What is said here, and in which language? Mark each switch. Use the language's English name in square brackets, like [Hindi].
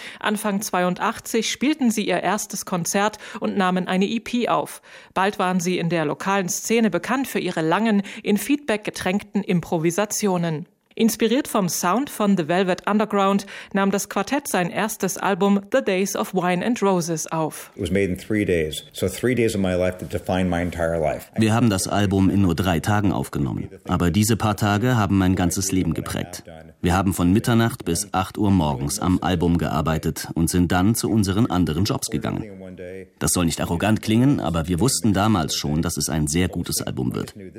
[German] Anfang 82 spielten sie ihr erstes Konzert und nahmen eine EP auf. Bald waren sie in der lokalen Szene bekannt für ihre langen, in Feedback getränkten Improvisationen. Inspiriert vom Sound von The Velvet Underground nahm das Quartett sein erstes Album The Days of Wine and Roses auf. [English] It was made in 3 days, so 3 days of my life that defined my entire life. [German] Wir haben das Album in nur 3 Tagen aufgenommen, aber diese paar Tage haben mein ganzes Leben geprägt. Wir haben von Mitternacht bis 8 Uhr morgens am Album gearbeitet und sind dann zu unseren anderen Jobs gegangen. Das soll nicht arrogant klingen, aber wir wussten damals schon, dass es ein sehr gutes Album wird.